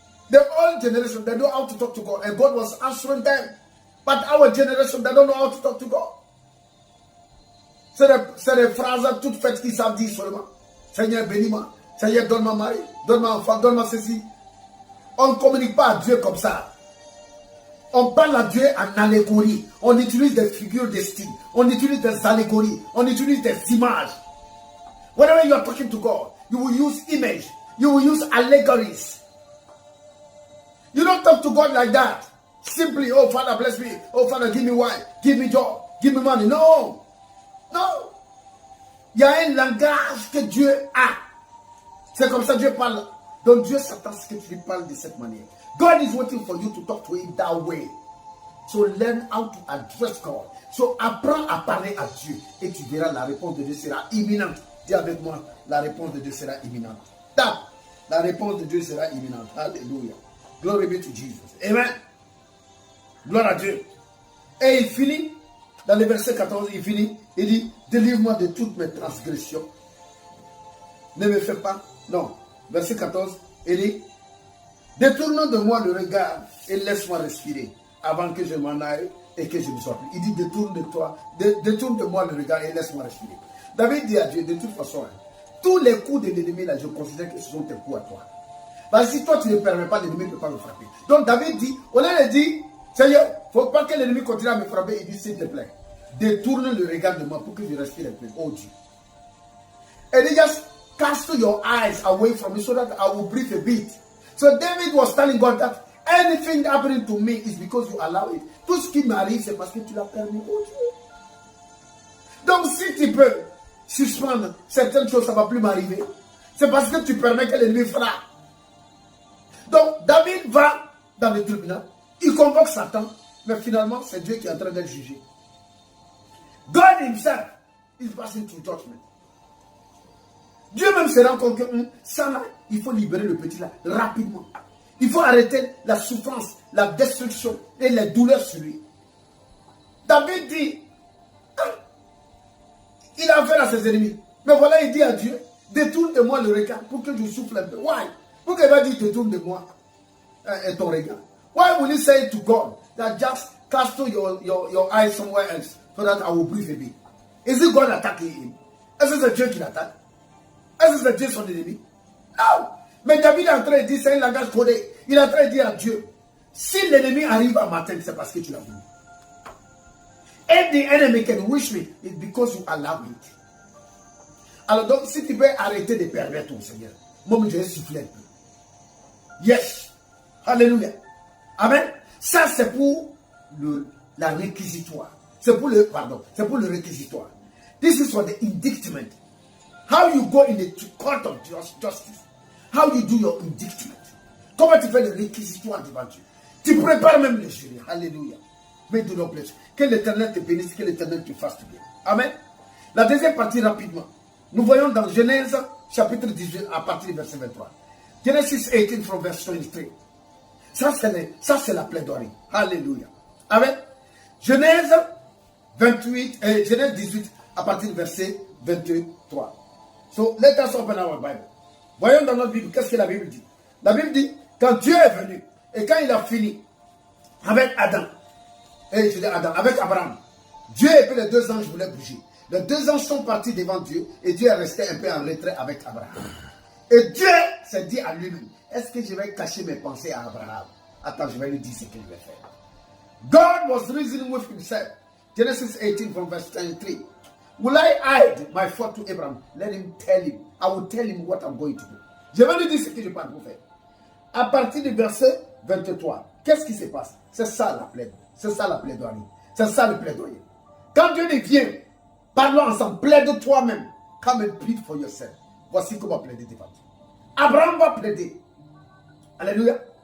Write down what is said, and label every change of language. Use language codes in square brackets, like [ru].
[en] The old generation, they know how to talk to God. And God was answering them. But our generation, they don't know how to talk to God. [fr] C'est des phrases toutes faites qui savent dire seulement. Seigneur, bénis-moi. Seigneur, donne-moi mari. Donne-moi enfant. Donne-moi ceci. On ne communique pas à Dieu comme ça. On parle à Dieu en allégorie. On utilise des figures de style. On utilise des allégories. On utilise des images. [en] Whenever you are talking to God, you will use image. You will use allegories. You don't talk to God like that. Simply, oh Father, bless me. Oh Father, give me wine. Give me joy. Give me money. No. Non. [fr] Il y a un langage que Dieu a. C'est comme ça que Dieu parle. Donc Dieu s'attend à ce que tu lui parles de cette manière. [en] God is waiting for you to talk to him that way. So learn how to address God. [fr] So apprends à parler à Dieu. Et tu verras la réponse de Dieu sera imminente. Dis avec moi, la réponse de Dieu sera imminente. La réponse de Dieu sera imminente. [en] Alléluia. Glory be to Jesus. Amen. [fr] Gloire à Dieu. Et il finit, dans le verset 14, il finit, il dit, délivre-moi de toutes mes transgressions. Ne me fais pas. Non. Verset 14, il dit, détourne de moi le regard et laisse-moi respirer avant que je m'en aille et que je ne sois plus. Il dit, détourne de moi le regard et laisse-moi respirer. David dit à Dieu, de toute façon, tous les coups de l'ennemi, là, je considère que ce sont tes coups à toi. Parce que si toi, tu ne permets pas, l'ennemi ne peut pas me frapper. Donc David dit, au lieu de dire, Seigneur, il ne faut pas que l'ennemi continue à me frapper. Il dit, s'il te plaît, détourne le regard de moi pour que je respire un peu. Oh Dieu. [en] And he just cast your eyes away from me so that I will breathe a bit. So David was telling God that anything happening to me is because you allow it. [fr] Tout ce qui m'arrive, c'est parce que tu l'as permis. Oh Dieu. Donc si tu peux suspendre certaines choses, ça ne va plus m'arriver. C'est parce que tu permets que l'ennemi frappe. Donc David va dans le tribunal, il convoque Satan, mais finalement c'est Dieu qui est en train de le juger. [en] God himself is passing through judgment. [fr] Dieu même se rend compte que ça là, il faut libérer le petit là rapidement. Il faut arrêter la souffrance, la destruction et les douleurs sur lui. David dit, il a affaire à ses ennemis. Mais voilà, il dit à Dieu, détourne de moi le regard pour que je souffle un peu. Why? Pourquoi il va dire détourne de moi ton regard? [en] Why will he say to God that just cast your eyes somewhere else so that I will breathe a bit? Is it God attacking him? [fr] Est-ce que c'est Dieu qui l'attaque? Est-ce que c'est Dieu son ennemi? Non! Mais David est en train de dire, c'est un langage codé. Il est en train de dire à Dieu, si l'ennemi arrive à m'atteindre, c'est parce que tu l'as voulu. [en] If the enemy can wish me, it's because you allow it. [fr] Alors donc, si tu peux arrêter de permettre ton Seigneur, moi je vais souffler un peu. Yes. Alléluia. Amen. Ça c'est pour la réquisitoire. C'est pour le réquisitoire. [en] This is for the indictment. How you go in the court of justice. How you do your indictment. [fr] Comment tu fais le réquisitoire devant Dieu. Tu prépares même le jury. Alléluia. Mais de nos plaisirs. Que l'Éternel te bénisse, que l'Éternel te fasse du bien. Amen. La deuxième partie rapidement. Nous voyons dans Genèse chapitre 18 à partir du verset 23. [en] Genesis 18 from verse 23. [fr] Ça c'est la plaidoirie. Alléluia. Amen. Genèse 18 à partir du verset 23. [en] So let us open our Bible. [fr] Voyons dans notre Bible, qu'est-ce que la Bible dit? La Bible dit, quand Dieu est venu, et quand il a fini avec Adam, avec Abraham, Dieu et puis les deux anges voulaient bouger. Les deux anges sont partis devant Dieu, et Dieu est resté un peu en retrait avec Abraham. Et Dieu s'est dit à lui-même, est-ce que je vais cacher mes pensées à Abraham? Attends, je vais lui dire ce qu'il va faire. [en] God was reasoning with himself. Genesis 18 from verse 23. Will I hide my fault to Abraham? Let him tell him. I will tell him what I'm going to do. [fr] Je vais lui dire ce que je parle pour faire. À partir du verset 23, qu'est-ce qui se passe? C'est ça la plaidoirie. C'est ça la plaidoirie. C'est ça le plaidoyer. Quand Dieu dit viens, parlons ensemble, plaide toi-même. [en] Come and plead for yourself. [fr] Voici comment plaider devant Dieu. Abraham va plaider. Alléluia.